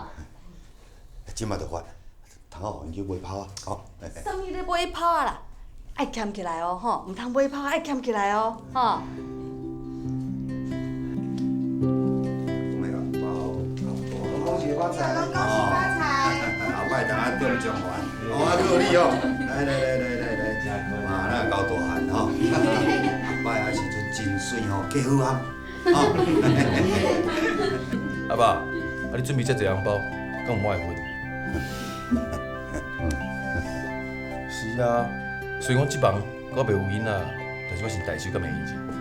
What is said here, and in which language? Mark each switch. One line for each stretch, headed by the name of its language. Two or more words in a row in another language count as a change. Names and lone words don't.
Min Nan Chinese: 即马就发，通好因去买炮啊，吼。什么咧买炮啊啦？爱俭起来哦，吼，唔通买炮，爱俭起来哦，吼。恭喜发财！恭喜发财！后摆大家中奖完，哦，还有你哦，来， 啊交大汉吼，后摆啊时阵真水吼，加好啊！吼。阿爸，啊你准备遮济红包，敢有我的份？是啊，虽然我即房我袂有囡仔，但是我是大叔甲妹姨。